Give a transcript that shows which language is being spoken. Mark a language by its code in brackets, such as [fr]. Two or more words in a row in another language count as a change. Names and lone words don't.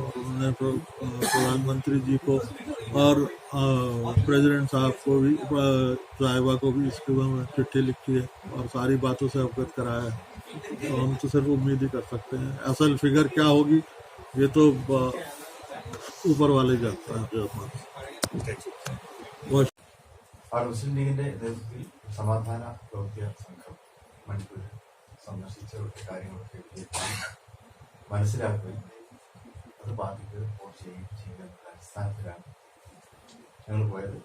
[hi] और उन्होंने प्रधानमंत्री जी को और प्रेसिडेंट साहब को भी, साहिबा को भी इसके बारे में चिट्ठी लिखी है और सारी बातों से अवगत कराया है। तो हम तो सिर्फ उम्मीद ही कर सकते हैं। असल फिगर क्या होगी ये तो ऊपर वाले जानता है। [ml] മുസ്ലിം ലീഗിന്റെ നേതൃത്വത്തിൽ സമാധാന ദൗത്യ സംഘം മണിപ്പൂരിൽ സന്ദർശിച്ചവരുടെ കാര്യങ്ങളൊക്കെ മനസ്സിലാക്കുകയും അത് ബാധിക്കുക റിപ്പോർട്ട് ചെയ്യുകയും ചെയ്യുന്ന അടിസ്ഥാനത്തിലാണ് ഞങ്ങൾ പോയത്.